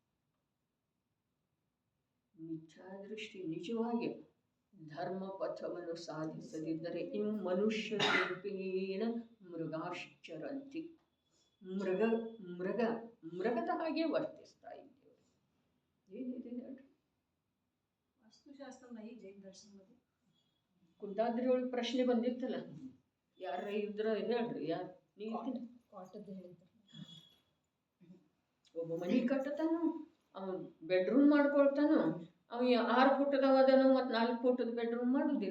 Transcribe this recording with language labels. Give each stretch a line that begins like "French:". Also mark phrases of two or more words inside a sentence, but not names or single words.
Kannada: ಮಿಥ್ಯಾದೃಷ್ಟಿ ನಿಜವಾಗಿ ಧರ್ಮ ಪಥವನ್ನು ಸಾಧಿಸದಿದ್ದರೆ ಇವು
Sanskrit: मनुष्य रूपेण मृगाश्चरन्ति.
Kannada: ಮೃಗದ ಹಾಗೆ ವರ್ತಿಸ್ತಾ ಇದ್ದೇವೆ. ಏನಿದೆ ಹೇಳ್ರಿ?
Marathi: ವಾಸ್ತುಶಾಸ್ತ್ರ नाही जैन दर्शनमध्ये
Kannada: ಕುಂದಾದ್ರಿ ಒಳಗೆ ಪ್ರಶ್ನೆ ಬಂದಿತ್ತಲ್ಲ, ಯಾರ ಇದ್ರ ಹೇಳ್ರಿ, ಯಾರು? ಕಾಟದ್ದು ಹೇಳಿದ್ರು. ಒಬ್ಬ ಮನೆ ಕಟ್ಟತಾನು, ಅವನು ಬೆಡ್ರೂಮ್ ಮಾಡ್ಕೊಳ್ತಾನು, ಅವ 6 ಫುಟದವದನು ಮತ್ತು 4 ಫುಟದ ಬೆಡ್ರೂಮ್ ಮಾಡೋದಿಲ್ಲ.